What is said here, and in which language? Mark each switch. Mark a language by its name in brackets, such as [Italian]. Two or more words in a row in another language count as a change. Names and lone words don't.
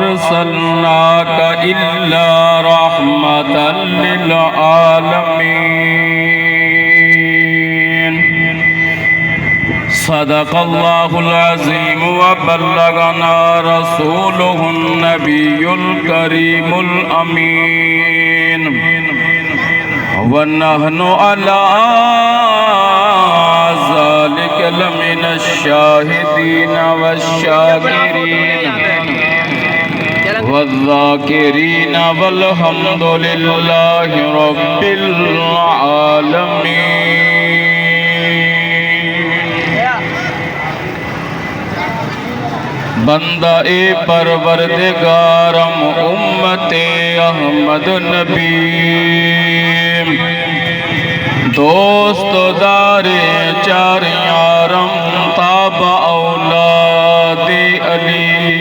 [Arabic] أرسلناك إلا رحمة للعالمين. صدق الله العظيم وبلغنا رسوله النبي الكريم الأمين. ونحن على ذلك لمن الشاهدين والشاكرين والذاكرين والحمد لله رب العالمين. [Persian] بندهٔ پروردگارم امت احمد نبی، دوستدار چار یارم تابع اولاد علی.